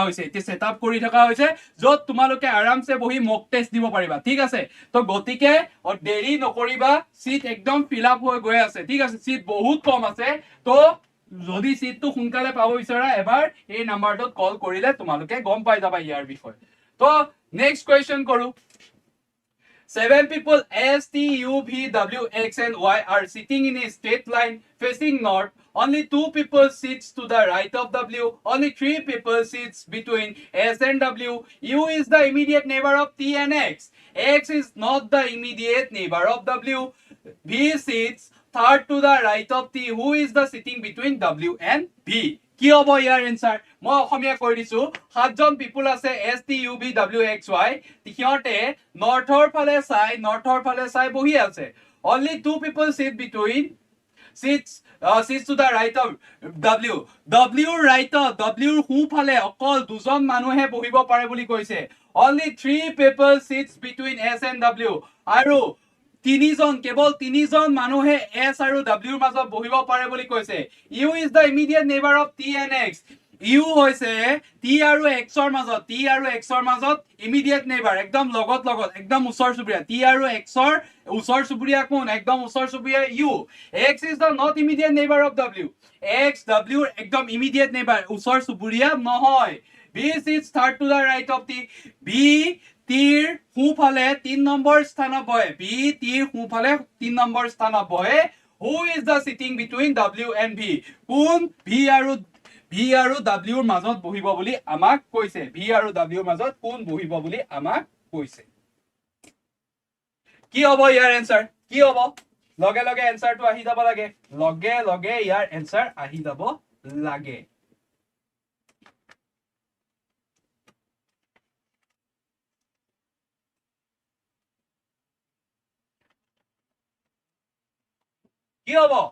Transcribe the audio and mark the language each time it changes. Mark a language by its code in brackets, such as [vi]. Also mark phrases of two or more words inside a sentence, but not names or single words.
[as] হৈছে এতি সেটআপ কৰি থকা হৈছে যত তোমালোকে আৰামছে বহি [en] mock test [as] দিব পাৰিবা ঠিক আছে তো গতিকে দেৰি নকৰিবা সিট একদম [en] fill up [as] হৈ গৈ আছে ঠিক আছে সিট বহুত কম আছে তো যদি সিটটো সোনকালে পাব বিচাৰা এবাৰ এই নাম্বাৰটোত কল কৰিলে তোমালোকে গম পাই যাবা ইয়াৰ বিষয় তো [en] next question [as] কৰো [en] 7 people S, T, U, V, W, X and Y are sitting in a straight line facing north. Only 2 people sits to the right of W. Only 3 people sits between S and W. U is the immediate neighbor of T and X. X is not the immediate neighbor of W. V sits third to the right of T. Who is the sitting between W and V? [as] কি হ'ব ইয়াৰ এনসাৰ মই অসমীয়া কৈ দিছো সাতজন পিপল আছে S T U V W X Y তিহঁতে নৰ্থৰ ফালে চাই বহি আছে [en] only 2 people sit between sits to the right of W [as] right of W ৰ হু ফালে অকল দুজন মানুহে বহিব পাৰে বুলি কৈছে [en] only 3 people sits between S and W [as] আৰু কেৱল তিনিজন মানুহে S আৰু W ৰ মাজত বহিব পাৰে বুলি কৈছে [en] U is the immediate neighbor of T and X [as] U হৈছে T আৰু X ৰ মাজত [en] immediate neighbor [as] একদম লগত একদম ওচৰ চুবুৰীয়া T আৰু X ৰ ওচৰ চুবুৰীয়া কোন একদম ওচৰ চুবুৰীয়া U [en] X is the not immediate neighbor of W X W [as] একদম [en] immediate neighbor [as] ওচৰ চুবুৰীয়া নহয় [en] B sits third to the right of T B [as] তীৰ হুফালে 3 নম্বৰ স্থানত বহে B তীৰ হুফালে 3 নম্বৰ স্থানত বহে [en] who is the sitting between W and V [as] কোন V আৰু W ৰ মাজত বহিব বুলি আমাক কৈছে V আৰু W ৰ মাজত কোন বহিব বুলি আমাক কৈছে কি হ'ব ইয়াৰ এনসাৰ কি হ'ব লগে লগে এনসাৰটো আহি যাব লাগে লগে ইয়াৰ এনসাৰ আহি যাব লাগে কি হ'ব